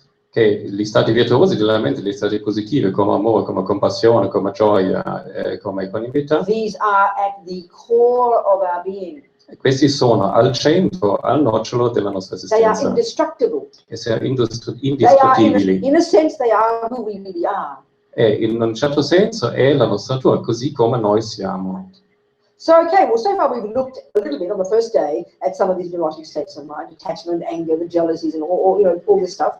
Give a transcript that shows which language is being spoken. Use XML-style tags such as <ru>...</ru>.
<it>che gli stati virtuosi della mente, gli stati positivi come amore, come compassione, come gioia, come equanimità,</it> <en>these are at the core of our being.</en> <it>Questi sono al centro, al nocciolo della nostra</it> <en>They are</en> <it>esistenza.</it> <en>indestructible.</en> <it>E sono</it> <en>They are,</en> <it>indistruttibili.</it> <en>in a sense, they are who we really are.</en> <it>E in un certo senso è la nostra natura, così come noi siamo.</it> <en>So, okay, well, so far we've looked a little bit on the first day at some of these neurotic states of mind, attachment, anger, the jealousies, and all this stuff.</en>